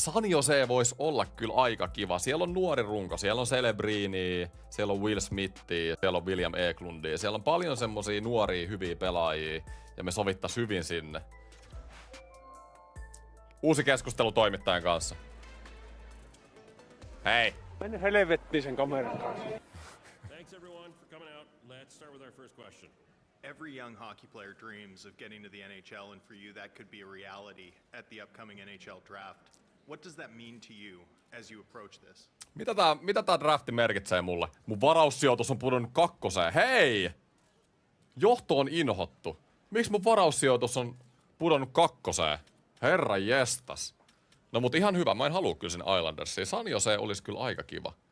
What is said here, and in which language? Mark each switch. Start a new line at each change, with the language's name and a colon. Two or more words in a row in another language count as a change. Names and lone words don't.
Finnish: San Jose voisi olla kyllä aika kiva. Siellä on nuori runko, siellä on Celebrini, siellä on Will Smithia, siellä on William Eklundia. Siellä on paljon semmosia nuoria hyviä pelaajia ja me sovittais hyvin sinne. Uusi keskustelu toimittajan kanssa. Hei! Mene helvettiin sen kameran kanssa.
English: Thanks everyone for coming out. Let's start with our first question. Every young hockey player dreams of getting to the NHL, and for you that could be a reality at the upcoming NHL draft. What does that mean to you as you approach this?
Finnish: Mitä tää drafti merkitsee mulle? Mun varaussijoitus on pudonnut 2. Hei! Johto on inhottu. Miksi mun varaussijoitus on pudonnut 2? Herra jestas. No mut ihan hyvä, mä en halua kyllä sen Islandersiin. San Jose olisi kyllä aika kiva.